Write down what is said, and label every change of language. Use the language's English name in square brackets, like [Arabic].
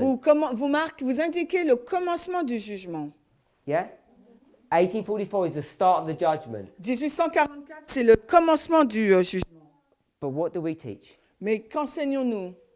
[French] Vous indiquez le commencement du jugement. [English] Yeah? 1844 is the start of the judgment. [French] 1844, c'est le commencement du jugement. [English] But what do we teach? [French] Mais qu'enseignons-nous